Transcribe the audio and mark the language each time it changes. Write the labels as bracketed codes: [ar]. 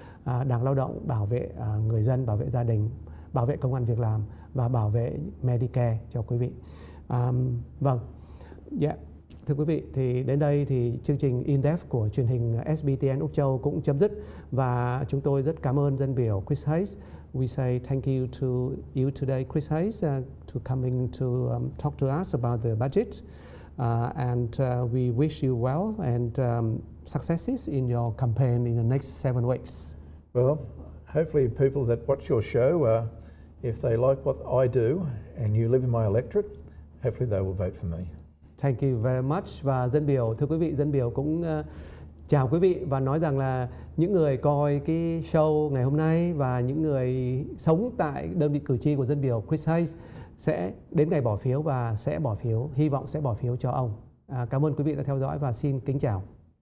[vi] Đảng Lao động bảo vệ người dân, bảo vệ gia đình, bảo vệ công ăn việc làm và bảo vệ Medicare cho quý vị. Vâng, thưa quý vị, thì đến đây thì chương trình In-Depth của truyền hình SBTN Úc Châu cũng chấm dứt, và chúng tôi rất cảm ơn dân biểu Chris Hayes. [en] We say thank you to you today, Chris Hayes, to coming to talk to us about the budget, and we wish you well and successes in your campaign in the next 7 weeks. Well, hopefully people that watch your show If they like what I do and you live in my electorate, hopefully they will vote for me. Thank you very much. [vi] Và dân biểu, thưa quý vị, dân biểu cũng chào quý vị và nói rằng là những người coi cái show ngày hôm nay và những người sống tại đơn vị cử tri của dân biểu Chris Hayes sẽ đến ngày bỏ phiếu và sẽ bỏ phiếu, hy vọng sẽ bỏ phiếu cho ông. Cảm ơn quý vị đã theo dõi và xin kính chào.